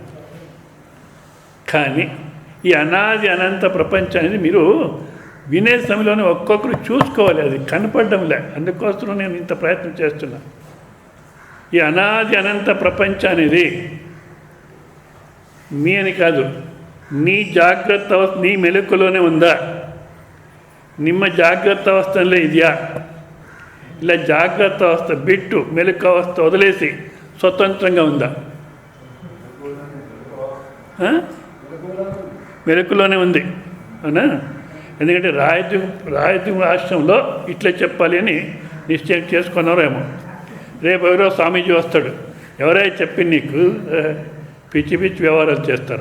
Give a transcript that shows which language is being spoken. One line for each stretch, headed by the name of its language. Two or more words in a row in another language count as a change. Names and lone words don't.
Telugu: కానీ ఈ అనాది అనంత ప్రపంచం అనేది మీరు వినే సమయంలోనే ఒక్కొక్కరు చూసుకోవాలి, అది కనపడడంలే. అందుకోసం నేను ఇంత ప్రయత్నం చేస్తున్నా. ఈ అనాది అనంత ప్రపంచం అనేది మీ అని కాదు, నీ జాగ్రత్త అవస్థ, నీ మెలకులోనే ఉందా?
Kannada: ನಿಮ್ಮ ಜಾಗ್ರತ ಅವಸ್ಥೆಯಲ್ಲೇ ಇದೆಯಾ? ಇಲ್ಲ ಜಾಗ್ರತ ಅವಸ್ಥೆ ಬಿಟ್ಟು ಮೆಲುಕು ಅವಸ್ಥೆ
Telugu: వదిలేసి స్వతంత్రంగా ఉందా? మెలకులోనే ఉంది, అవునా? ఎందుకంటే రాయదుం రాష్ట్రంలో ఇట్లా చెప్పాలి అని నిశ్చయం చేసుకున్నారేమో. రేపు ఎవరో స్వామీజీ వస్తాడు, ఎవరైనా చెప్పి నీకు పిచ్చి వ్యవహారాలు చేస్తారా?